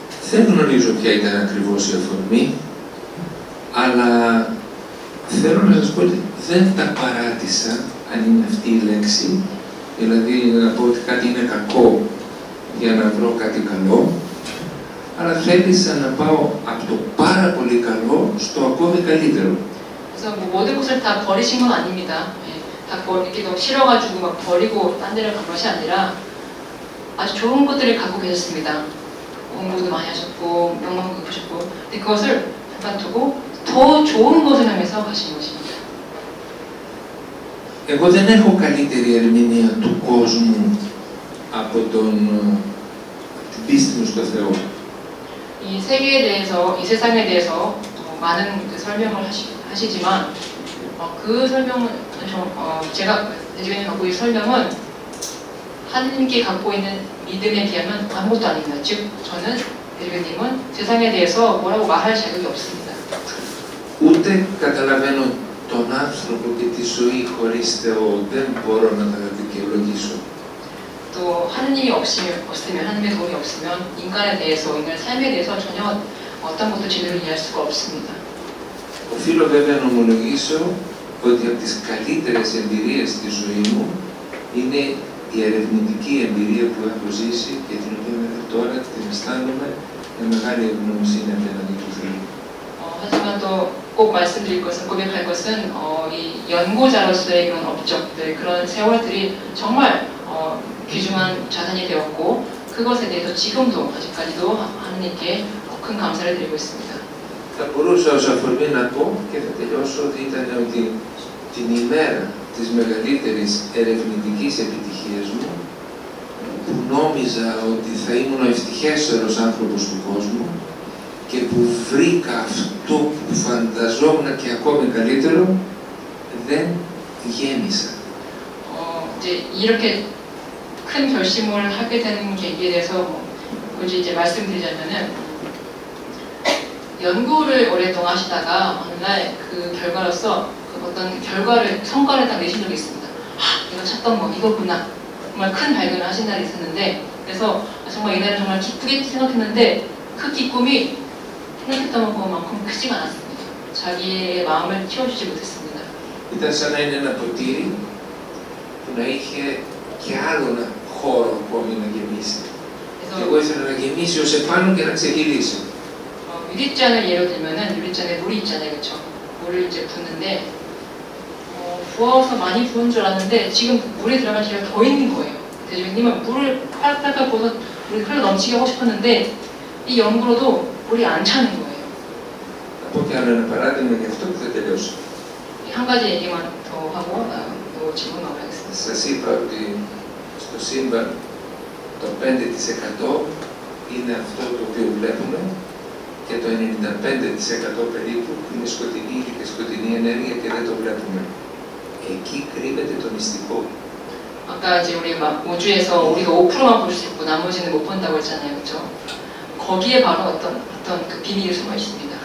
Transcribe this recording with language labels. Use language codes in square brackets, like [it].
[el] Δεν γνωρίζω ποια ήταν ακριβώς η αφορμή, αλλά θέλω να σας πω ότι δεν τα παράτησα, αν είναι αυτή η λέξη, δηλαδή να πω ότι κάτι είναι κακό για να βρω κάτι καλό, αλλά θέλησα να πάω από το πάρα πολύ καλό στο ακόμη καλύτερο. [ko] 그래서 뭐 모든 것을 다 버리신 건 아닙니다. 다 이렇게 너무 싫어가지고 막 버리고 딴 데를 간 것이 아니라 아주 좋은 것들을 갖고 계셨습니다. 공부도 많이 하셨고 명망도 깊으셨고 근데 그것을 잠깐 두고 더 좋은 것을 향해서 가신 것입니다. [el] Εγώ δεν έχω καλύτερη ερμηνεία του κόσμου από την πίστη μου στο Θεό. [ko] 이 세계에 대해서, 이 세상에 대해서 많은 그 설명을 하시지만 그 설명은 제가 대주교님 갖고 있는 설명은 하느님께 갖고 있는 믿음에 비하면 아무것도 아닙니다. 즉 저는 대주교님은 세상에 대해서 뭐라고 말할 자격이 없습니다. [el] Ούτε καταλαβαίνω τον άνθρωπο και τη ζωή χωρίς Θεό, δεν μπορώ να τα δικαιολογήσω. [ko] 또 하느님이 없으면 하느님의 도움이 없으면 인간에 대해서, 인간의 삶에 대해서 전혀 어떤 것도 제대로 이해할 수가 없습니다. [el] Οφείλω βέβαια να ομολογήσω ότι από τις καλύτερες εμπειρίες στη ζωή μου είναι η ερευνητική εμπειρία που έχω ζήσει και την οποία μέχρι τώρα την αισθάνομαι με μεγάλη ευγνωμοσύνη απέναντι του Θεού. [ko] 하지만 또 꼭 말씀드릴 것은, 고백할 것은 이 연구자로서의 그런 업적들, 그런 세월들이 정말 귀중한 자산이 되었고 그것에 대해서 지금도 아직까지도 하느님께 큰 감사를 드리고 있습니다. [el] Θα μπορούσα ως αφορμή να πω και θα τελειώσω ότι ήταν ότι την ημέρα της μεγαλύτερης ερευνητικής επιτυχίας μου που νόμιζα ότι θα ήμουν ο ευτυχέστερος άνθρωπος του κόσμου και που βρήκα αυτό που φανταζόμουν και ακόμη καλύτερο, δεν γέμισα. [ko] 이제 이렇게 큰 결심을 하게 된 계기에 대해서 굳이 이제 말씀드리자면은 연구를 오랫동안 하시다가 어느 날 그 결과로서 그 어떤 성과를 딱 내신 적이 있습니다. 내가 찾던 거 이거구나. 정말 큰 발견을 하신 날이 있었는데 그래서 정말 이날은 정말 기쁘게 생각했는데 그 기쁨이 생각했던 것만큼 크지가 않았습니다. 자기의 마음을 키워주지 못했습니다. [el] Ήταν σαν να είναι ένα ποτήρι που να είχε και άλλο ένα χώρο ακόμη να γεμίσει. Και εγώ ήθελα να γεμίσει ως επάνω και να ξεγυρίσει. [ko] 유리잔을 예로 들면은 유리잔에 물이 있잖아요, 그렇죠? 물을 이제 붓는데 부어서 많이 부은 줄 알았는데 지금 물에 들어간 기회가 더 있는 거예요. 대주님은 물을 팔팔팔 부어서 물이 흘러 넘치게 하고 싶었는데 이 연구로도 물이 안 차는 거예요. [el] πω και άλλο ένα παράδειγμα για αυτό που θα τελειώσω. [ko] 한 가지 얘기만 더 하고 또 질문 넘어가겠습니다. [el] Σας είπα ότι στο σύμπαν το 5% είναι αυτό το οποίο βλέπουμε και το 95% περίπου είναι σκοτεινή και σκοτεινή ενέργεια και δεν το βλέπουμε. Εκεί κρύβεται το μυστικό. [ko] 아까 이제 우리 막 우주에서 우리가 5%만 볼 수 있고 나머지는 못 본다고 했잖아요, 그렇죠? 거기에 바로 어떤 그 비밀이 숨어 있습니다.